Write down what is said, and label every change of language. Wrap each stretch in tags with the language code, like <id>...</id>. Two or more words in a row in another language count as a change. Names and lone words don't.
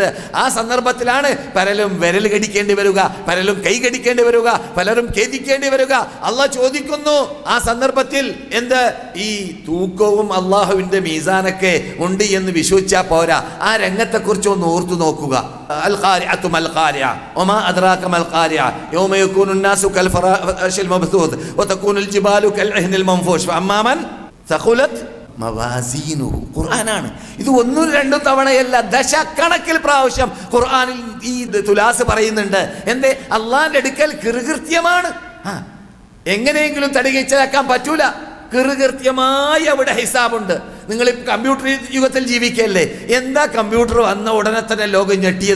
<ml>ആ സന്ദർഭത്തിലാണ് പലരും വിരൽ കടിക്കേണ്ടി വരിക, പലരും കൈ കടിക്കേണ്ടി വരിക, പലരും ഖേദിക്കേണ്ടി വരിക. അള്ളാഹ് ചോദിക്കുന്നു ആ സന്ദർഭത്തിൽ എന്ത്? ഈ തൂക്കവും അള്ളാഹുവിന്റെ മീസാനൊക്കെ ഉണ്ട് എന്ന് വിശ്വസിച്ചാൽ പോരാ. ആ രംഗത്തെക്കുറിച്ച് ഒന്ന് ഓർത്തു നോക്കുക.</ml> <ar>القارعة ما القارعة وما أدراك ما القارعة يوم يكون الناس كالفراش المبثوث وتكون الجبال كالعهن المنفوش فأما من ثقلت موازينه.</ar> <ml>ഖുർആനാണ് ഇത്. ഒന്നും രണ്ടും തവണയല്ല, ദശക്കണക്കിൽ പ്രാവശ്യം ഖുർആനിൽ ഈ തുലാസ് പറയുന്നുണ്ട്. എന്തേ? അള്ളാന്റെ അടുക്കൽ കൃകൃത്യമാണ്. എങ്ങനെയെങ്കിലും തടികച്ചലാക്കാൻ പറ്റൂല. കൃകൃത്യമായി അവിടെ ഹിസാബുണ്ട്. നിങ്ങൾ കമ്പ്യൂട്ടർ യുഗത്തിൽ ജീവിക്കല്ലേ? എന്താ കമ്പ്യൂട്ടർ വന്ന ഉടനെ തന്നെ ലോകം ഞെട്ടിയത്?</ml>